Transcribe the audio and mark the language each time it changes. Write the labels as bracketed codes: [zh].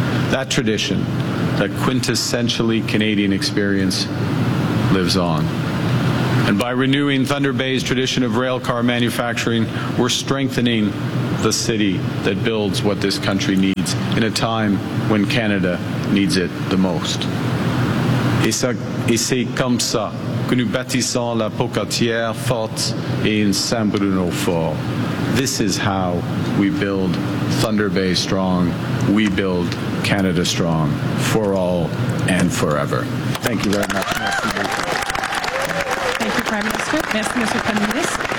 [en] That tradition, that quintessentially Canadian experience, lives on. And by renewing Thunder Bay's tradition of railcar manufacturing, we're strengthening the city that builds what this country needs in a time when Canada needs it the most. [fr] Et c'est comme ça que nous bâtissons la Pocatière forte et in San Bruno fort. [en] This is how we build Thunder Bay strong. We build Canada strong for all and forever. Thank you very much. Thank you, Prime Minister.